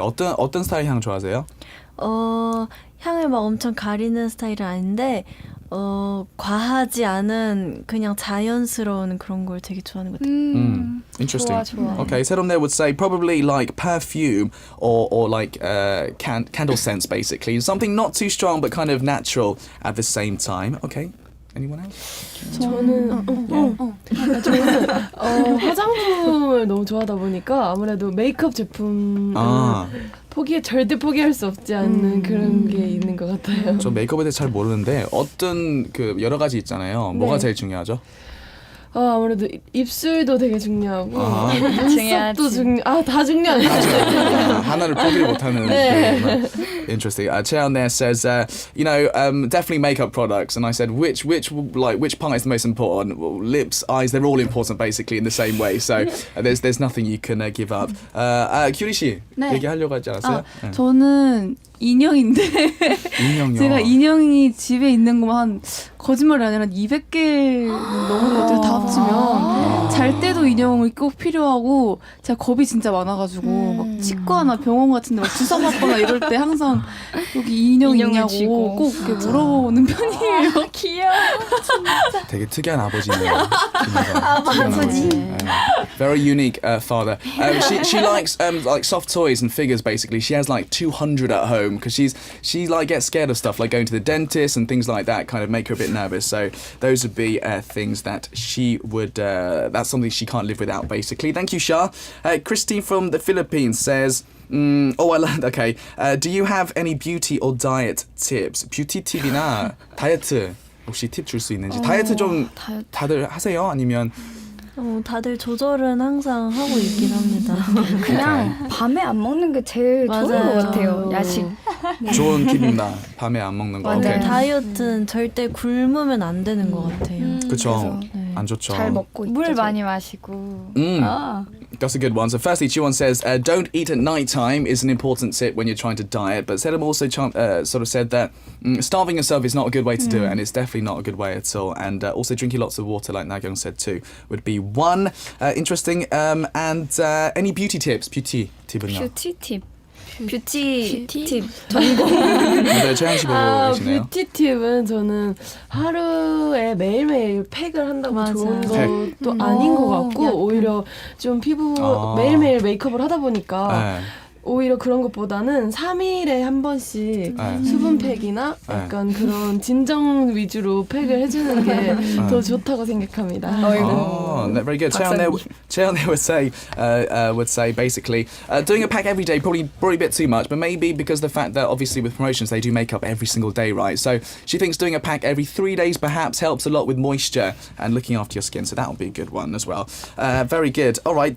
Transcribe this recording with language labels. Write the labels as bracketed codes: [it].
[ko] 어떤 스타일 향 좋아하세요? 향을 막 엄청 가리는 스타일은 아닌데 과하지 않은 그냥 자연스러운 그런 걸 되게 좋아하는 것 같아요. [en] Interesting. [ko] 좋아. [en] Okay, Sedomne would say probably like perfume or like candle scents, basically. Something not too strong but kind of natural at the same time. Okay. Anyone else? [ko] 저는 화장품을 너무 좋아하다 보니까 아무래도 메이크업 제품 절대 포기할 수 없지 않는 그런 게 있는 것 같아요. 저 메이크업에 대해 잘 모르는데 어떤 그 여러 가지 있잖아요. 뭐가 제일 중요하죠? 아무래도 입술도 되게 중요하고 눈썹도 다 중요하죠. 하나를 포기를 못하는. 네. [en] Interesting. Cheon there says, definitely makeup products, and I said which part is the most important? Well, lips, eyes, they're all important basically in the same way. So there's nothing you can give up. [ko] 규리 씨 얘기하려고 하지 않았어요? 저는 인형인데 인형요. 제가 인형이 집에 있는 것만 한 거짓말이 아니라 200개는 넘은 것 같아요. 다 합치면 잘 때도 인형이 꼭 필요하고 제가 겁이 진짜 많아가지고 막 치과나 병원 같은데 막 주사 맞거나 이럴 때 항상 여기 인형 있냐고 꼭 이렇게 물어보는 편이에요. 귀여워. 되게 특이한 아버지네요. [en] 아버지. Very unique father. She likes like soft toys and figures basically. She has like 200 at home because she like gets scared of stuff like going to the dentist and things like that kind of make her a bit nervous. So those would be things that she would that's something she can't live without basically. Thank you, Shah. Christine from the Philippines says okay. Do you have any beauty or diet tips? [ko] 뷰티 팁이나 다이어트 혹시 팁 줄 수 있는지. 다이어트 좀 다들 하세요? 아니면 다들 조절은 항상 하고 있긴 합니다. 그냥 밤에 안 먹는 게 제일 좋은 것 같아요. 야식. 좋은 팁입니다. 밤에 안 먹는 거. 근데 [en] 오케이. [ko] 다이어트는 절대 굶으면 안 되는 것 같아요. 그렇죠. 네. 안 좋죠. 잘 먹고 있죠. 물 많이 마시고. [en] That's a good one. So firstly, Jiwon says, don't eat at night time is an important tip when you're trying to diet. But Sedam also sort of said that starving yourself is not a good way to do it, and it's definitely not a good way at all. And also drinking lots of water, like Nagyong said too, would be one. Interesting. And any beauty tips? [ko] 뷰티 팁은요? 뷰티 팁. 뷰티 팁. 네, 최양 씨 보고 계시네요. 뷰티 팁은 저는 하루에 매일매일 팩을 한다고 좋은 것도 아닌 것 같고 오히려 좀 피부 매일매일 메이크업을 하다 보니까 오히려 그런 것보다는 3일에 한 번씩 수분팩이나 약간 그런 진정 위주로 팩을 해주는 게 더 좋다고 생각합니다. [en] Very good. Cheon would say basically doing a pack every day probably a bit too much, but maybe because the fact that obviously with promotions they do makeup every single day, right? So she thinks doing a pack every 3 days perhaps helps a lot with moisture and looking after your skin. So that would be a good one as well. Very good. All right.